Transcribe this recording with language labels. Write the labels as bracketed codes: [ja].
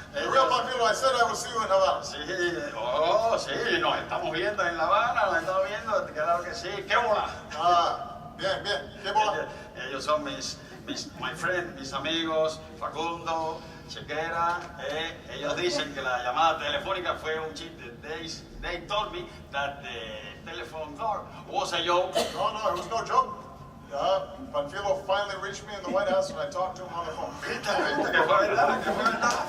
[en] Real Panfilo, I said I would see you in Havana. [es] Sí, oh, sí, nos estamos viendo en La Habana, nos estamos viendo, claro que sí. ¿Qué bola? Ah, bien, bien. ¿Qué bola? Ellos son [en] my friend, [es] mis amigos, Facundo, Chequera. Ellos dicen que la llamada telefónica fue un chiste. [en] They told me that the telephone call was a joke. No, it was no joke. Panfilo finally reached me in the White House and I talked to him on the phone. [es] Que fue verdad, que fue verdad.